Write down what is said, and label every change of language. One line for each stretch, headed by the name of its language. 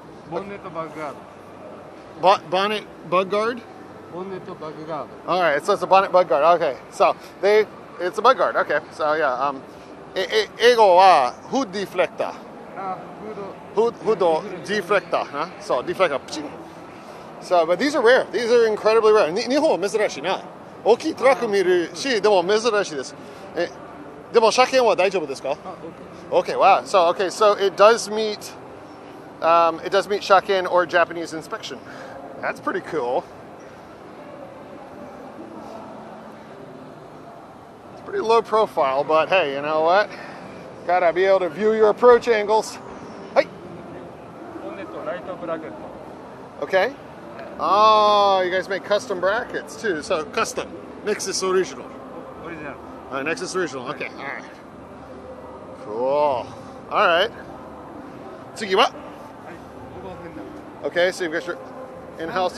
Japanese: ボンネットバッグガード。
English: bonnet bug guard.
Japanese: ボンネットバッグガード。
English: All right, so it's a bonnet bug guard. Okay, so it's a bug guard. Okay, so yeah.
Japanese: 英語は
English: hood deflector.
Japanese: あ、フード。
English: Hood deflector. Huh? So deflector. So, but these are rare. These are incredibly rare.
Japanese: 日本は珍しいな。大きいトラック見るし、でも珍しいです。でも車検は大丈夫ですか？
English: Okay, wow. So it does meet Shaken or Japanese inspection. That's pretty cool. It's pretty low profile, but hey, you know what? Gotta be able to view your approach angles. Hey.
Japanese: ボンネットライトブラケット。
English: Okay. Oh, you guys make custom brackets too. So custom. Nexus original.
Japanese: オリジナル。
English: All right, Nexus original. Okay. All right. Cool. All right.
Japanese: 次は? はい。オーバーフェンダー。
English: Okay, so you've got your in-house.